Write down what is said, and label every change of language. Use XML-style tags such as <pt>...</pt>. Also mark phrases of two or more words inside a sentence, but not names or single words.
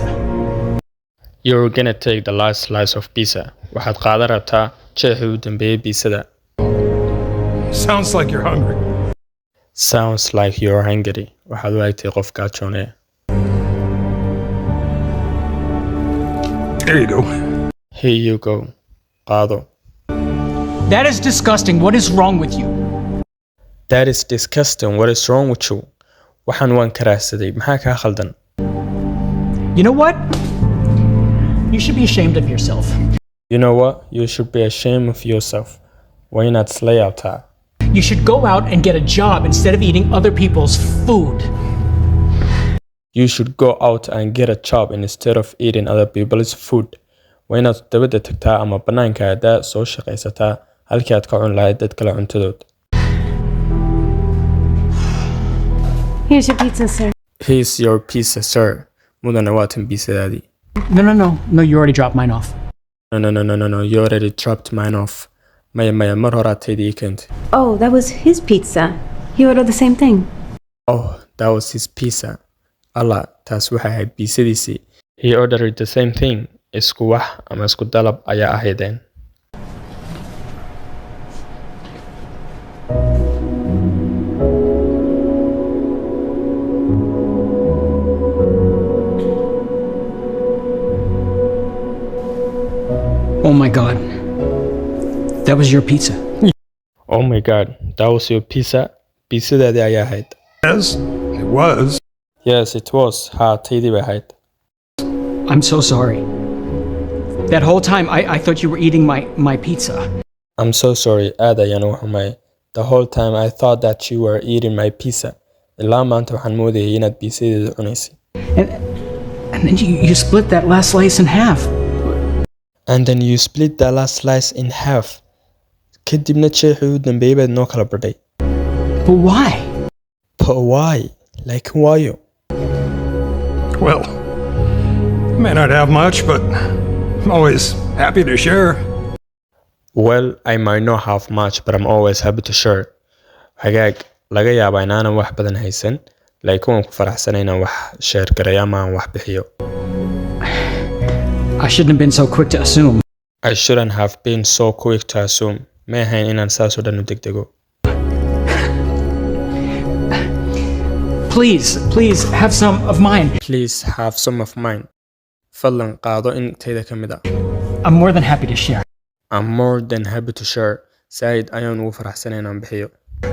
<en>You're gonna take the last slice of pizza.</en> <so>Waxaad qaadan rabtaa jeexii u dambeeyay pizzada.</so> <en>Sounds like you're hungry. Sounds like you're hungry.</en> <so>Waxaad u egtay qof gaajoonaya.</so> <en>There you go. Here you go. Qaado. That is disgusting. What is wrong with you? That is disgusting. What is wrong with you?</en> <so>Waxaan waan karaahsaday. Maxaa kaa khaldan?</so> <en>You know what? You should be ashamed of yourself. You know what? You should be ashamed of yourself.</en> <so>Waa inaad isla yaabtaa.</so> <en>You should go out and get a job instead of eating other people's food. You should go out and get a job instead of eating other people's food.</en> <so>Waa inaad dabadda tagtaa ama bannaanka aadaa soo shaqaysataa halkii aad ka cun lahayd dad kale cuntadood.</so> <en>Here's your pizza, sir. Here's your pizza, sir.</en> <so>Mudane waa tan pizzadaadii.</so> <en>No, you already dropped mine off. No, you already dropped mine off.</en> <so>Maya, mar horaad taydii keentay.</so> <en>Oh, that was his pizza. He ordered the same thing. Oh, that was his pizza.</en> <so>Allah, taas waxay ahayd pizzadiisii.</so> <en>He ordered the same thing.</en> <so>Isku wax ama isku dalab ayaa ahaydeen.</so> <en>Oh my god. That was your pizza. Oh my god, that was your pizza?</en> <so>Pizzadaadii ayaa ahayd.</so> <en>Yes, it was. Yes, it was.</en> <so>Haa, taydii bay ahayd.</so> <en>I'm so sorry. That whole time I thought you were eating my pizza. I'm so sorry.</en> <so>Aad ayaan uga xumay.</so> <en>The whole time I thought that you were eating my pizza.</en> <so>Ilaa maanta waxaan moodayay inaad pizzadeeda cunaysay.</so> <en>And then you split that last slice in half. And then you split the last slice in half.</en> <so>kadibna jeexii u dambeeyay baad noo kala badhay.</so> <en>But why? But why?</en> <so>Laakiin waayo?</so> <en>Well, I may not have much, but I'm always happy to share. Well, I might not have much, but I'm always happy to share.</en> <so>Hagaag, laga yaabaa inaanan wax badan haysan, laakiin waan ku faraxsanahay inaan wax share gareeyo ama aan wax bixiyo.</so> <en>I shouldn't have been so quick to assume. I shouldn't have been so quick to assume.</en> <so>Ma ahayn inaan saas oo dhan u degdego.</so> <en>Please, have some of mine. Please have some of mine.</en> <so>Fadlan qaado intayda ka mid ah.</so> <en>I'm more than happy to share. I'm more than happy to share.</en> <so>Said ayaan ugu faraxsanahay inaan bixiyo.</so>